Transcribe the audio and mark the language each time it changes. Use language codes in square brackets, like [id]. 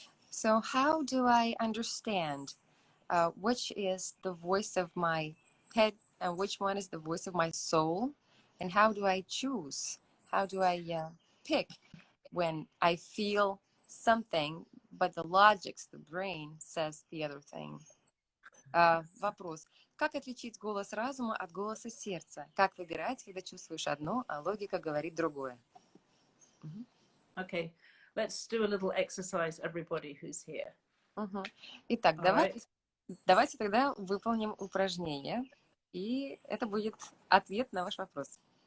[en] So, how do I understand which is the voice of my head and which one is the voice of my soul? And how do I choose? How do I pick when I feel something, but the logic, the brain says the other thing? [ru] Вопрос. Как отличить голос разума от голоса сердца? Как выбирать, когда чувствуешь одно, а логика говорит другое? [en] Okay, let's do a little exercise, everybody who's here. [ru] Итак, давайте тогда выполним упражнение, и это будет ответ на ваш вопрос.